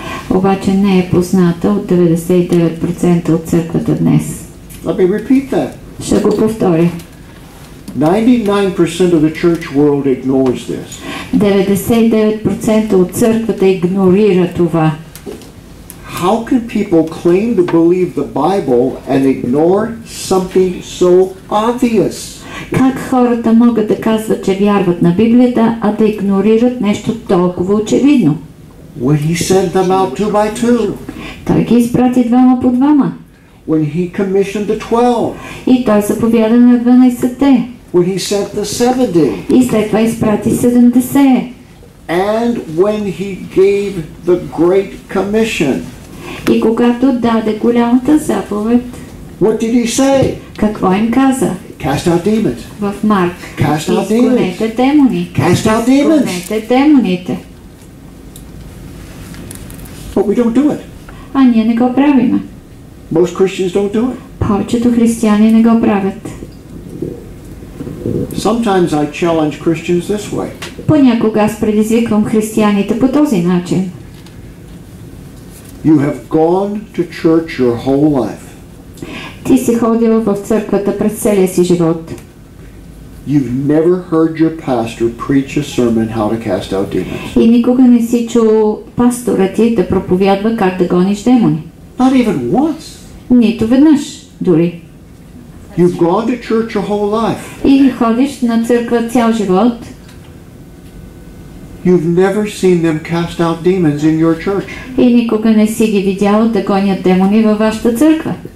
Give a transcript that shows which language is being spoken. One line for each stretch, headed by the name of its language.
Bulgarian: Обаче не е позната от 99% от църквата днес.
English: Let me repeat that.
Bulgarian: Ще го повторя.
English: 99% of the church world ignores this.
Bulgarian: 99% от църквата игнорира това.
English: How can people claim to believe the Bible and ignore something so obvious?
Bulgarian: Как хората могат да казват, че вярват на Библията, а да игнорират нещо толкова очевидно?
English: When he sent them out 2 by 2.
Bulgarian: Той ги изпрати двама по двама.
English: When he commissioned the 12.
Bulgarian: И той заповяда на 12-те.
English: When he sent the 70.
Bulgarian: И след това изпрати 70.
English: And when he gave the Great Commission.
Bulgarian: И когато даде голямата заповед,
English: what did he say?
Bulgarian: Какво им каза?
English: Cast out demons.
Bulgarian: В Марк.
English: Cast out
Bulgarian: изгонете демони.
English: Cast out demons.
Bulgarian: Изгонете демоните.
English: But we don't do it.
Bulgarian: А ние не го правиме.
English: Most Christians don't do it.
Bulgarian: Повечето християни не го правят.
English: Sometimes I challenge Christians this way.
Bulgarian: Понякога аз предизвиквам християните по този начин.
English: You have gone to church your whole life.
Bulgarian: Ти си ходил в църквата през целия си живот.
English: You've never heard your pastor preach a sermon how to cast out demons.
Bulgarian: И никога не си чул пастора ти да проповядва как да гониш демони.
English: Not even once.
Bulgarian: Нито веднъж, дори.
English: You've gone to church your whole life.
Bulgarian: И ходиш на църква цял живот.
English: You've never seen them cast out demons in your church.
Bulgarian: И никога не си ги видял да гонят демони във вашата църква.